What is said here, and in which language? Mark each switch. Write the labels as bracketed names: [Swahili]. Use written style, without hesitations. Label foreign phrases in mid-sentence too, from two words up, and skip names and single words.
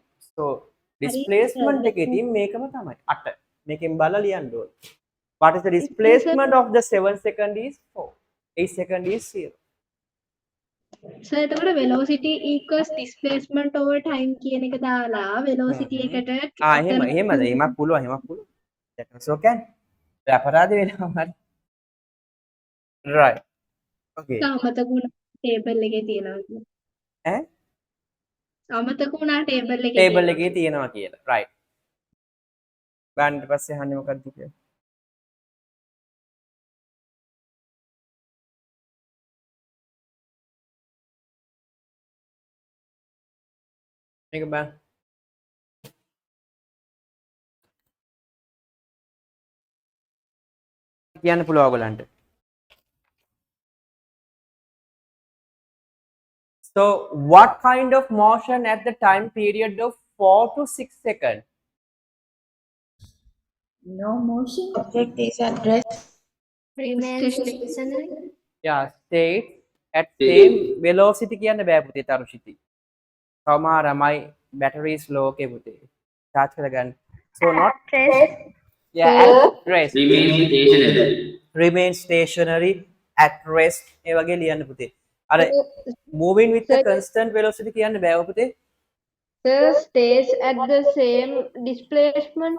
[English] So displacement [Sinhala] එකේදී මේකම තමයි 8. මේකෙන් බලලා ලියන්න ඕනේ. [English] What is the displacement of the 7th second is 4. 8th second is 0. [Sinhala] සර් එතකොට [English] velocity equals displacement over time [Sinhala] කියන එක දාලා velocity එකට එහෙමද? එහෙමත් පුළුවන්. [English] That also can. [Sinhala] අපරාධ වෙනවා හරි. [English] right okay [Sinhala] අමතක වුණා ටේබල් එකේ තියෙනවා කියලා. ඈ අමතක වුණා ටේබල් එකේ ටේබල් තියෙනවා. එකේ තියෙනවා කියලා right බෑන් ඊට පස්සේ අහන්නේ මොකක්ද කියලා මේක බෑ කියන්න පුළුවන් ඔයගලන්ට [English] so what kind of motion at the time period of 4 to 6 seconds No motion. Object is at rest. Remain stationary. yeah stay at same velocity [Sinhala] කියන්න බෑ පුතේ තරුෂිතී සමහරමයි [English] battery slow [Sinhala] එකේ පුතේ charge කරගන්න [English] so not yeah at rest remain stationary. remain stationary at rest [Sinhala] ඒ වගේ ලියන්න පුතේ අර [English] moving with the constant velocity [Sinhala] කියන්න බෑ පුතේ [English] Sir, stays at the same displacement.